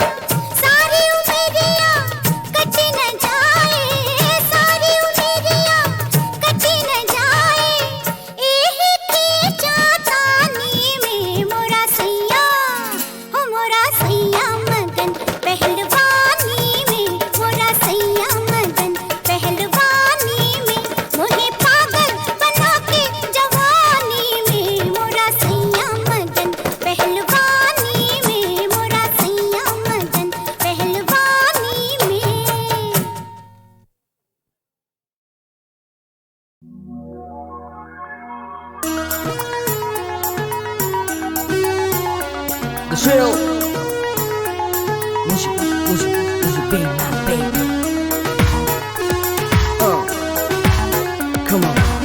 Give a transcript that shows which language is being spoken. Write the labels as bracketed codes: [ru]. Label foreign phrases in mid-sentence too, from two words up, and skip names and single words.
[bho] सारी उमेरिया कटी न जाए, सारी उमेरिया कटी न जाए, एही की चातानी में मोरा सैया, हो मोरा सैया मगन, पहलवानी में मोरा सैया मगन, पहलवानी में। मोहे पागल बना के जवानी में मोरा सैया मगन, पहलवानी में मोरा सैया मगन, पहलवानी में। [en] The thrill. Would you be my baby? Come on.